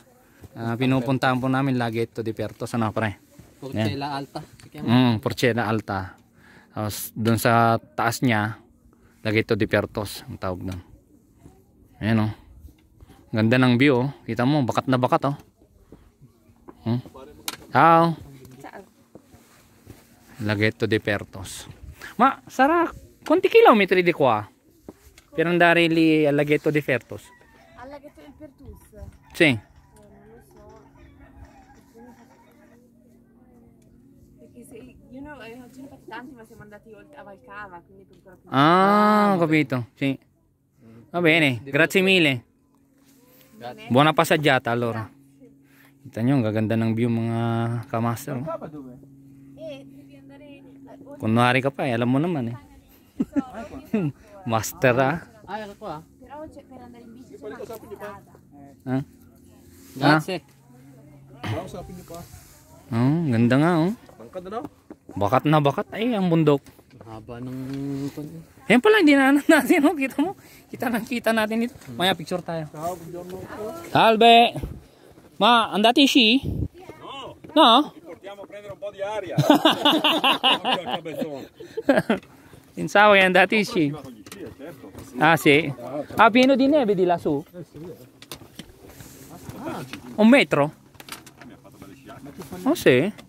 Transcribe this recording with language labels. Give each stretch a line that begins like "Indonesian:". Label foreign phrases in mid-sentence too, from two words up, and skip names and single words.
Filipino: Pinupuntahan po namin Laghetto de Pertos. Ano pre? Porchela Alta. Porchela Alta. Tapos doon sa taas niya, Laghetto de Pertos ang tawag doon. Ayan, oh. Ganda ng view, oh. Kita mo, bakat na bakat, oh.
Italian: Ciao. Laghetto de Pertos. Ma, sarà quanti chilometri di qua? Per andare lì al Laghetto de Pertos? Al Laghetto del Pertus? Sì. Non lo so. Perché se, non ce ne fate tanti, ma siamo andati a Valcava, quindi ancora più. Ah, ho capito. Sì. Va bene, grazie mille. Buona passeggiata allora.
Filipino: Kita nyo, ang gaganda ng view mga kamaster.
Italian: Devi andare.
Filipino: Kunwari ka pa, alam mo naman eh. Master ah. Ay, ako ah.
Italian: Però per andare in bici c'è una strada. Ah? Grazie.
Filipino: Kausapin niyo pa. Oh, ganda nga oh. Tangkad na daw. Bakat na bakat ay ang bundok. Haba ng... Yan pala, hindi na natin oh. Kita mo? Kita natin dito. Maya picture tayo.
Italian: Ciao, buongiorno. Salve. Ma andate sci? No? Portiamo a prendere un po' di aria. Pensavo che andate sci. Ah sì. Ah, pieno di neve di lassù? Un metro? Oh sì.